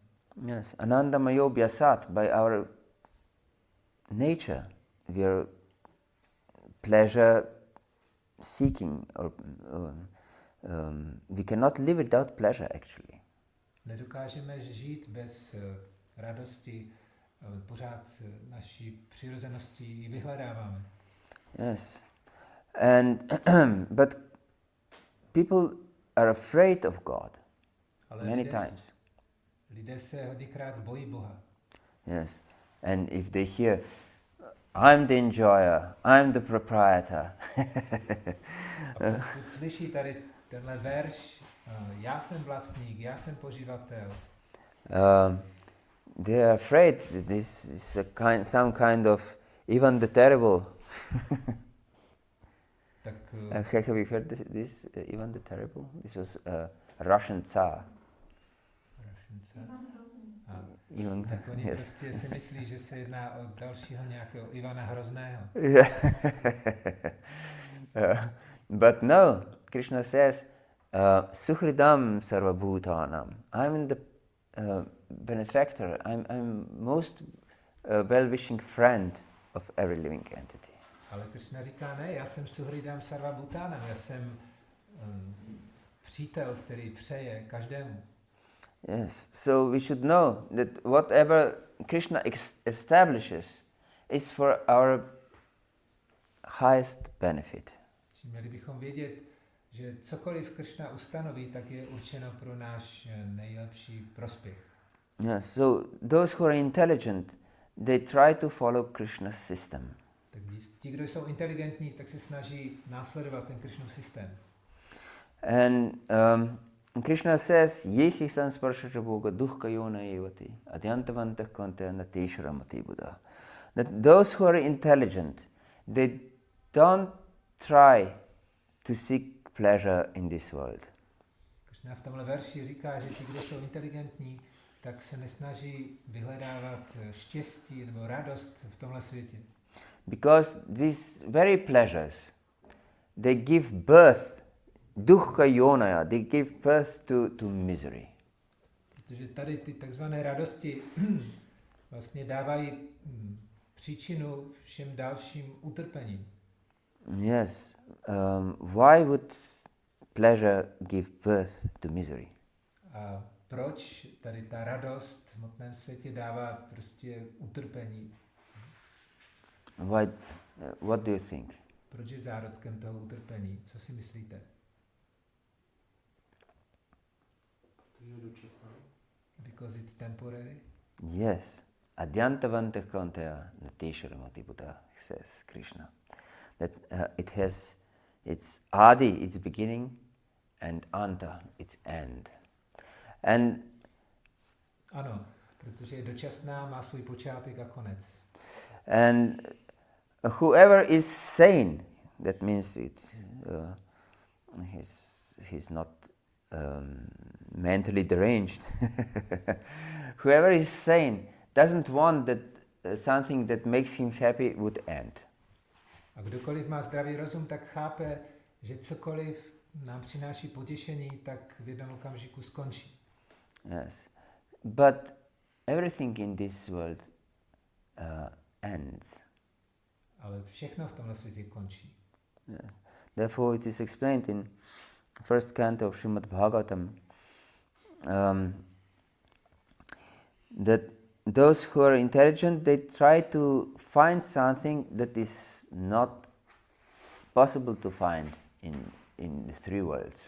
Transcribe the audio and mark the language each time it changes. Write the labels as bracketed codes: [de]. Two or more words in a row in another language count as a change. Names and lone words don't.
[en] Yes, [sa] anandamayo vyasat, [en] by our nature, we are pleasure seeking, or we cannot live without pleasure, actually. [cs] Nedokážeme žít bez radosti, pořád naší přirozeností ji vyhledáváme. [en] Yes, and but people are afraid of God many times. [cs] Lidé se hodněkrát bojí Boha. [en] Yes, and if they hear, I'm the enjoyer, I'm the proprietor. [cs] A pokud slyší tady tenhle verš, já jsem vlastník, já jsem poživatel. [en] They are afraid that this is some kind of Ivan the Terrible. [cs] Tak, [en] have you heard this Ivan the Terrible? This was a Russian Tsar. Ivan, [cs] tak oni [en] yes. [cs] prostě si myslí, že se jedná o dalšího nějakého Ivana Hrozného. [en] But no, Krishna says, [sa] Suhridam sarvabhutanam. [en] I'm the benefactor. I'm most well-wishing friend of every living entity. [cs] Ale Krishna říká, ne, já jsem [sa] Suhridam sarvabhutanam, [cs] já jsem přítel, který přeje každému. [en] Yes, so we should know that whatever Krishna establishes is for our highest benefit. [cs] Měli bychom vědět, že cokoliv Krishna ustanoví, tak je určeno pro náš nejlepší prospěch. [en] Yes, so those who are intelligent, they try to follow Krishna's system. [cs] Tak ti, kdo jsou inteligentní, tak se snaží následovat ten Krishnův systém. [en] And Krishna says, [sa] Yehi sansparshacha bhoga duhka yona evati adyantavantah kantena tesharamati buddha. [en] That those who are intelligent, they don't try to seek pleasure in this world. [cs] Krishna v tomhle verši říká, že ti, kdo jsou inteligentní, tak se nesnaží vyhledávat štěstí nebo radost v tomhle světě. [en] Because these very pleasures, they give birth, [sa] dukkha yonaya, [en] they give birth to misery. [cs] Protože tady ty takzvané radosti vlastně dávají příčinu všem dalším utrpením. [en] Yes. Why would pleasure give birth to misery? [cs] A proč tady ta radost v hmotném světě dává prostě utrpení? [en] Why? What do you think? [cs] Proč je zárodkem toho utrpení? Co si myslíte? Protože je dočasná. [en] Because it's temporary? Yes. [sa] Adyantavantah kaunteya natesharamati Buddha, says Krishna. [en] That it has its adi, its beginning, and anta, its end. And [cs] Ano, protože je dočasná, má svůj počátek a konec. [en] And whoever is sane, that means he's not mentally deranged. Whoever is sane doesn't want that something that makes him happy would end. [cs] A kdokoliv má zdravý rozum, tak chápe, že cokoliv nám přináší potěšení, tak v jednom okamžiku skončí. [en] Yes, but everything in this world ends. [cs] Ale všechno v tomhle světě končí. [en] Yes. Therefore, it is explained in first canto of Srimad Bhagavatam that those who are intelligent, they try to find something that is not possible to find in the three worlds.